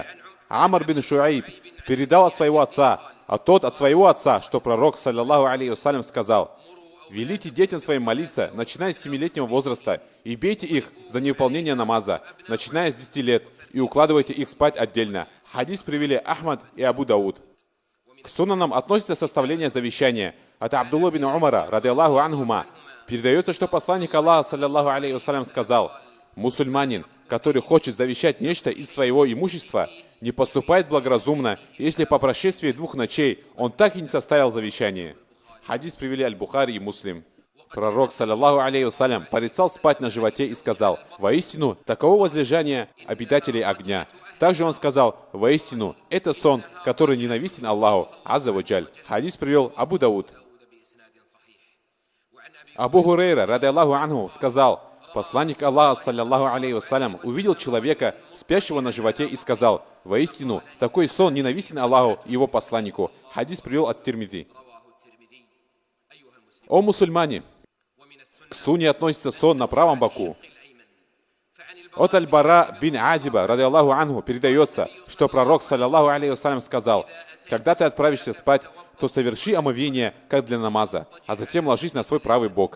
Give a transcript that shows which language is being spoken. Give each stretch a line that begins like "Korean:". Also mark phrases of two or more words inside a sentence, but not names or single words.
Russian: Амар бин Шуайб передал от своего отца, а тот от своего отца, что пророк,
Arabic: صلى الله عليه وسلم,
Russian: сказал: велите детям своим молиться, начиная с 7-летнего возраста, и бейте их за невыполнение намаза, начиная с 10 лет, и укладывайте их спать отдельно. Хадис привели Ахмад и Абу Дауд. К суннанам относится составление завещания. От Абдулла бин Умара,
Arabic: رضي الله عنهما,
Russian: передается, что посланник Аллаха,
Arabic: صلى الله عليه وسلم,
Russian: сказал: мусульманин, который хочет завещать нечто из своего имущества, не поступает благоразумно, если по прошествии 2 ночей он так и не составил завещание. Хадис привели Аль-Бухари и Муслим.
Arabic: Пророк, صلى الله عليه وسلم,
Russian: порицал спать на животе и сказал: воистину, таково возлежание обитателей огня. Также он сказал: воистину, это сон, который ненавистен Аллаху,
Arabic: عز وجل.
Russian: Хадис привел Абу Дауд. Абу Хурейра,
Arabic: رضي الله عنه,
Russian: сказал: посланник Аллаха,
Arabic: صلى الله عليه وسلم,
Russian: увидел человека, спящего на животе, и сказал: воистину, такой сон ненавистен Аллаху и его посланнику. Хадис привел от Тирмизи. О мусульмане! К суне относится сон на правом боку. От Аль-Бара бин Азиба,
Arabic: رضي الله عنه,
Russian: передается, что пророк,
Arabic: صلى الله عليه وسلم,
Russian: сказал: когда ты отправишься спать, то соверши омовение, как для намаза, а затем ложись на свой правый бок.